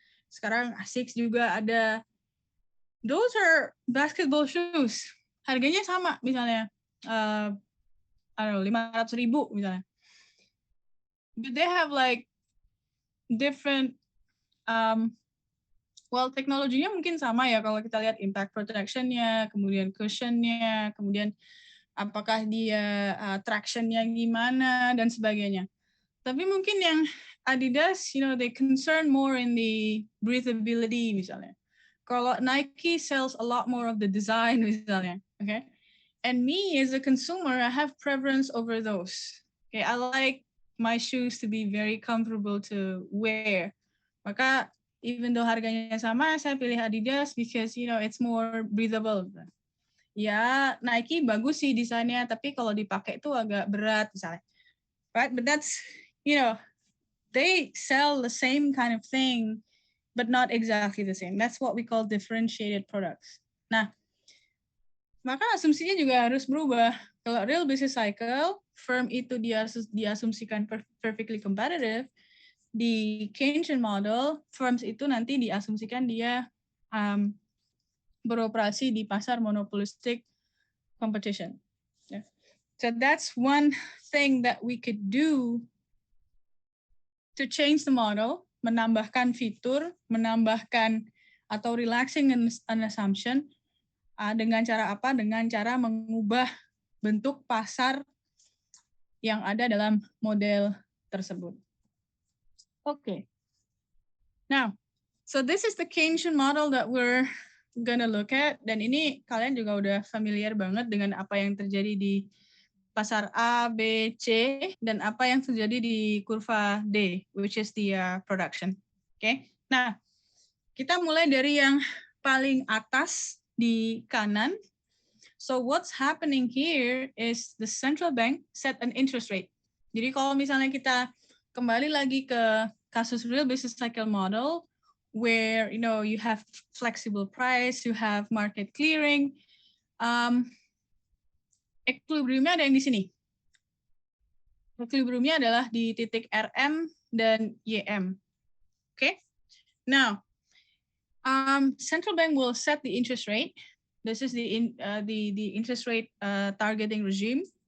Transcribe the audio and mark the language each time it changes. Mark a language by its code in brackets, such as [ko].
[id] Sekarang Asics juga ada. [en] Those are basketball shoes. [id] Harganya sama misalnya. [en] I don't know, [id] 500.000 misalnya. [en] But they have like different, [id] teknologinya mungkin sama ya kalau kita lihat impact protection-nya, kemudian cushion-nya, kemudian apakah dia traction-nya gimana dan sebagainya. Tapi mungkin yang [en] Adidas, they concern more in the breathability misalnya. Kalau Nike sells a lot more of the design misalnya, okay? And me as a consumer, I have preference over those. Okay, I like my shoes to be very comfortable to wear. Maka even though [id] harganya sama, saya pilih [en] Adidas because it's more breathable. [id] Ya, Nike bagus sih desainnya, tapi kalau dipakai itu agak berat misalnya. [en] Right? But that's, they sell the same kind of thing, but not exactly the same. That's what we call differentiated products. [id] Nah, maka asumsinya juga harus berubah. Kalau real business cycle, firm itu diasumsikan perfectly competitive, di Keynesian model, firms itu nanti diasumsikan dia beroperasi di pasar monopolistic competition. Yeah. So that's one thing that we could do to change the model, menambahkan fitur, menambahkan atau relaxing an assumption, dengan cara apa? Dengan cara mengubah bentuk pasar yang ada dalam model tersebut. [en] Okay. Now, so this is the Keynesian model that we're gonna look at. [id] Dan ini kalian juga udah familiar banget dengan apa yang terjadi di pasar A, B, C, dan apa yang terjadi di kurva D, [en] which is the production. [id] Okay. Nah, kita mulai dari yang paling atas di kanan. [en] So what's happening here is the central bank set an interest rate. [id] Jadi kalau misalnya kita kembali lagi ke kasus real business cycle model, [en] where you have flexible price, you have market clearing, [id] equilibriumnya ada yang di sini. Equilibriumnya adalah di titik RM dan YM. [en] Okay. Now, central bank will set the interest rate. This is the interest rate targeting regime.